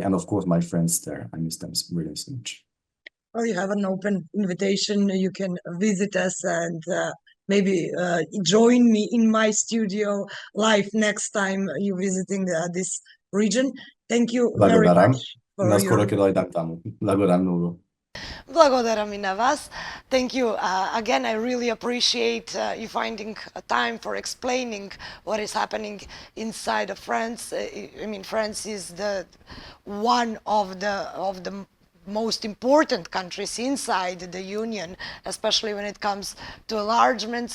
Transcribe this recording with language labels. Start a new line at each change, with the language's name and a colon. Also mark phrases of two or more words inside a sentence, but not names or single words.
English: And of course, my friends there, I miss them really so much. Well, you have an open invitation. You can visit us and maybe join me in my studio live next time you visiting this region. Thank you very
Macedonian: Благодарам.
English: much for
Macedonian: Наскоро
English: your...
Macedonian: ќе дојдам таму. Благодарам многу. Благодарам и на вас.
English: Thank you. Again, I really appreciate you finding time for explaining what is happening inside of France. I mean, France is the one of the most important countries inside the union, especially when it comes to enlargement.